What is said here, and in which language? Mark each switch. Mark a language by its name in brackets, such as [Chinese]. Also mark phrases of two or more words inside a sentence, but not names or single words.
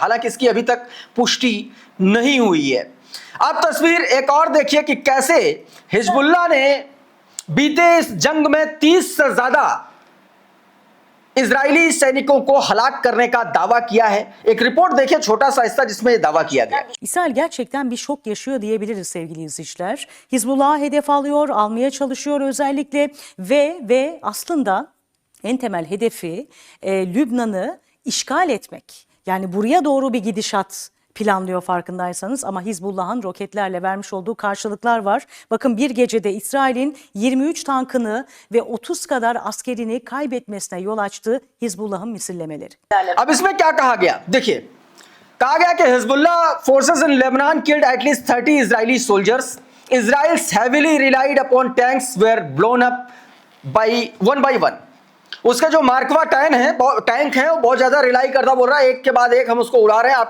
[Hindi] हालांकि इसकी अभी तक पुष्टि नहीं हुई है। अब तस्वीर एक और देखिए कि कैसे हिजबुल्लाह ने बीते इस जंग में 30 से ज्यादा इजरायली सैनिकों को हलाक करने का दावा किया है। एक रिपोर्ट देखिए, छोटा सा हिस्सा जिसमें यह दावा किया गया। [Turkish] İsrail gerçekten bir şok yaşıyor diyebiliriz sevgili izleyiciler. Hizbullah'ı hedef alıyor, almaya çalışıyor özellikle ve aslında en temel hedefi Lübnan'ı işgal etmek. Yani buraya doğru bir gidişat planlıyor farkındaysanız, ama Hizbullah'ın roketlerle vermiş olduğu karşılıklar var. Bakın bir gecede İsrail'in 23 tankını ve 30 kadar askerini kaybetmesine yol açtı Hizbullah'ın misillemeleri. [Hindi] अब इसमें क्या कहा गया देखिए, कहा गया कि [English] Hezbollah forces in Lebanon killed at least 30 Israeli soldiers. Israel's heavily relied upon tanks were blown up one by one. [Hindi] उसका जो मार्कवा टैंक है वो बहुत ज्यादा रिलाई करता, बोल रहा है एक के बाद एक हम उसको उड़ा रहे हैं।